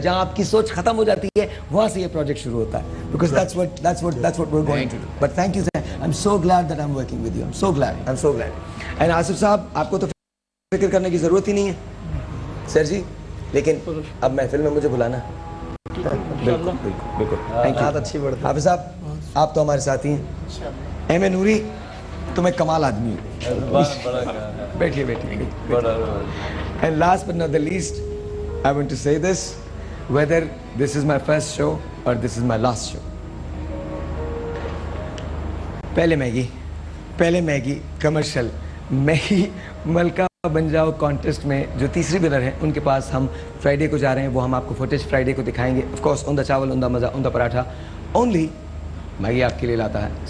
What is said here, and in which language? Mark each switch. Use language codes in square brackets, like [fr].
[hi] जहाँ आपकी सोच खत्म हो जाती है, वहाँ से ये प्रोजेक्ट शुरू होता है। [en] Because that's what we're going to do. But thank you sir, I'm so glad that I'm working with you. I'm so glad. [hi] And Asif साहब, आपको तो फिक्र करने की जरूरत ही नहीं है सर जी, लेकिन अब महफिल में मुझे बुलाना। बिल्कुल। [en] Thank you. [hi] अच्छी बात। हाफिज़ साहब, आप तो हमारे साथी हैं। एम ए नूरी, तुम एक कमाल आदमी हो। बैठिए। [en] And last but not the least, I want to say this, whether this is my first show or this is my last show. [hi] पहले मैगी कमर्शियल मैगी मलका बन जाओ कॉन्टेस्ट में जो तीसरी विनर हैं, उनके पास हम फ्राइडे को जा रहे हैं। वो हम आपको फुटेज फ्राइडे को दिखाएंगे। [en] of course [hi] उनका चावल, उनका मज़ा, उनका पराठा, ओनली मैगी आपके लिए लाता है।